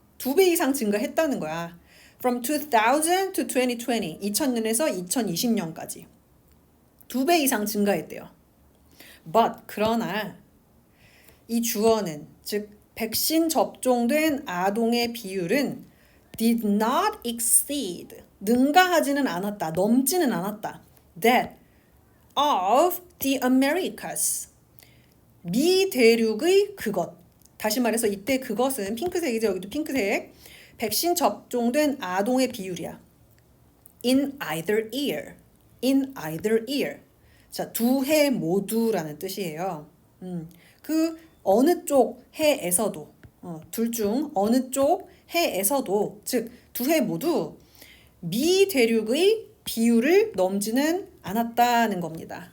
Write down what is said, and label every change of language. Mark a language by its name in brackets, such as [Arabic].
[Korean] 두 배 이상 증가했다는 거야. [English] From 2000 to 2020, [Korean] 2000년에서 2020년까지 두 배 이상 증가했대요. But 그러나 이 주어는 즉 백신 접종된 아동의 비율은 [English] did not exceed, [Korean] 능가하지는 않았다, 넘지는 않았다. [English] That of the Americas, [Korean] 미 대륙의 그것. 다시 말해서 이때 그것은 핑크색이죠. 여기도 핑크색. 백신 접종된 아동의 비율이야. [English] In either ear. In either ear. [Korean] 자, 두 해 모두라는 뜻이에요. 그 어느 쪽 해에서도, 둘 중 어느 쪽 해에서도, 즉 두 해 모두 미 대륙의 비율을 넘지는 않았다는 겁니다.